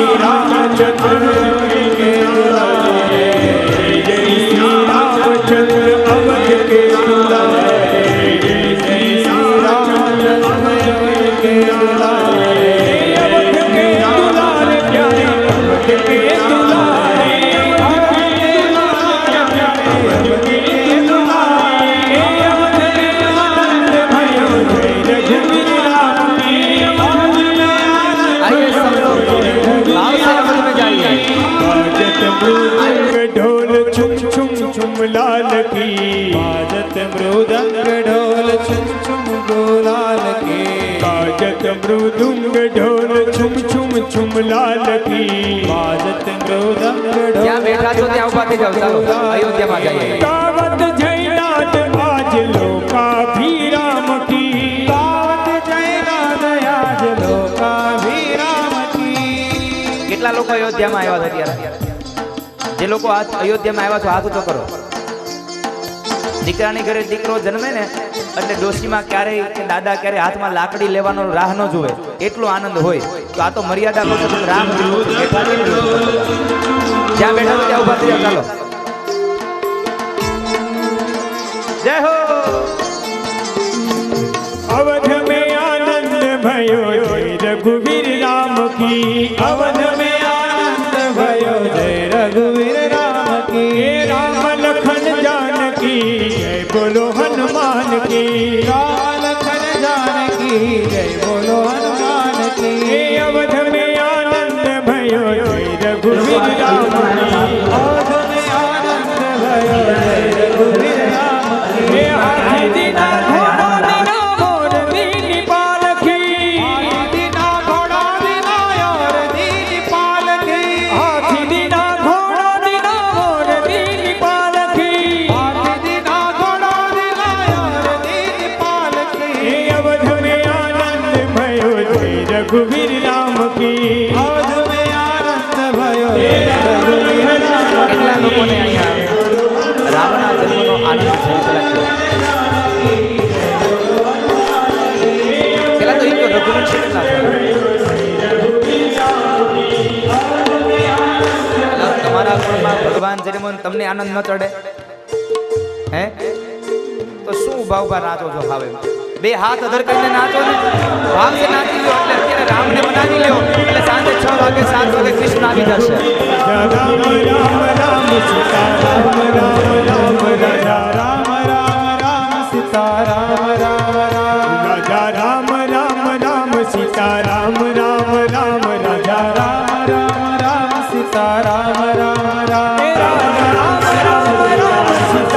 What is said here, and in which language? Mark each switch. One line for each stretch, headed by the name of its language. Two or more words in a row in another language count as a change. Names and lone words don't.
Hindi: रामचंद्र के दुलारे जय श्री रामचंद्र अवध के दुलारे जय श्री रामचंद्र के दुलारे अवध के दुलारे प्यारे अवध के दुलारे अवध के दुलारे अवध में आनंद भयो जय रघुवीर राम की अवध में आइए सब लोग भाव से अवध में जाइए। बाजत मृदंग ढोल छुम छुम छुम लाल की बाजत मृदंग ढोल छुम छुम लाल की बाजत मृदंग ढोल छुम छुम लाल की बाजत मृदंग ढोल
Gujarati: જ્યાં બેઠા છો ત્યાં ઉભા થઈ જાઓ ચાલો અયોધ્યામાં જઈએ।
Hindi: गावत जयनाथ आज लोकाभिराम की गावत जयनाथ आज लोकाभिराम की
Gujarati: કેટલા લોકો અયોધ્યામાં આવ્યા છે ત્યારે જે લોકો આ અયોધ્યામાં આવ્યા છો હાથ ઊંચો કરો। દીકરાની ઘરે દીકરો જન્મે ને એટલે ડોશીમાં ક્યારેય કે દાદા ક્યારે હાથમાં લાકડી લેવાનો રાહ ન જોવે એટલો આનંદ હોય। તો આ તો મર્યાદા પુરુષોત્તમ રામ બેઠા છે ને, જ્યાં બેઠા છો ત્યાં ઉભા થઈ જાઓ ચાલો। જય હો।
Hindi: अवध में आनंद भयो जय रघुवीर राम की अवध में आनंद भयो जय रघुवीर राम की राम लखन जानकी जय बोलो हनुमान की राम लखन जानकी जय बोलो हनुमान की अवध में आनंद भयो जय रघुवीर राम की अवध में आनंद भयो जय रघुवीर राम की हाथी दीना घोड़ा दीना मोर दीनी पालकी हाथी दीना घोड़ा दीना और दीनी पालकी हाथी दीना घोड़ा दीना मोर दीनी पालकी हाथी दीना घोड़ा दीना और दीनी पालकी अवध में आनंद भयो जय रघुवीर राम की अवध में आनंद भयो जय रघुवीर राम
Gujarati: કેટલા લોકોને અહીંયા રામના જન્મનો આનંદ છે પેલા તો એ તો રઘુવંશ કેટલા છે? તમારા ગુણમાં ભગવાન જન્મો ને તમને આનંદ ન ચડે હે? તો શું ઉભા ઉભા નાચો છો ભાવે? બે હાથ અધર કરીને નાચો ને, ભાવ से નાચી લો એટલે અત્યારે રામને મનાવી લ્યો એટલે સાંજે 6 વાગે 7 વાગે કૃષ્ણ આવી જશે।
Hindi: राम राम राम सीता राम राम राम राजा राम राम राम सीता राम राम राम राजा राम राम राम सीता राम राम राम राजा राम राम राम सीता राम राम राम राजा राम राम राम सीता